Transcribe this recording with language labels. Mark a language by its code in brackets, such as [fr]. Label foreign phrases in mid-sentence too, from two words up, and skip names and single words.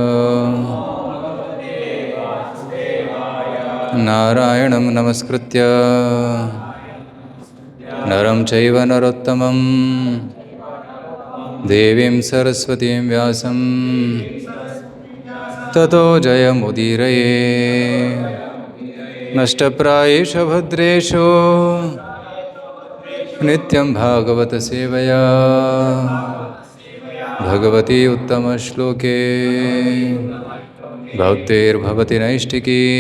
[sa] ನಾರಾಯಣಂ ನಮಸ್ಕೃತ್ಯ ನರಂ ಚೈವ ನರೋತ್ತಮಂ ದೇವೀಂ ಸರಸ್ವತೀಂ ವ್ಯಾಸಂ ತತೋ ಜಯಮುದೀರಯೇ. ನಷ್ಟಪ್ರಾಯೇಷ ಭದ್ರೇಷು ನಿತ್ಯಂ ಭಾಗವತ ಸೇವಯಾ ಭಗವತಿ ಉತ್ತಮ ಶ್ಲೋಕೆ ಭಕ್ತಿರ್ಭವತಿ ನೈಷ್ಠಿಕೀ.